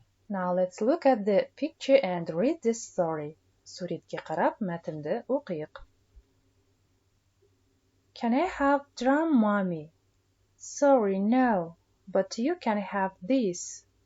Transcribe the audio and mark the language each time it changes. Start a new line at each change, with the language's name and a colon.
English: Now let's look at the picture and read this story.
Kazakh: Суретке қарап, мәтінді оқиық.
English: Can I have drum, mommy? Sorry, no, but you can have this.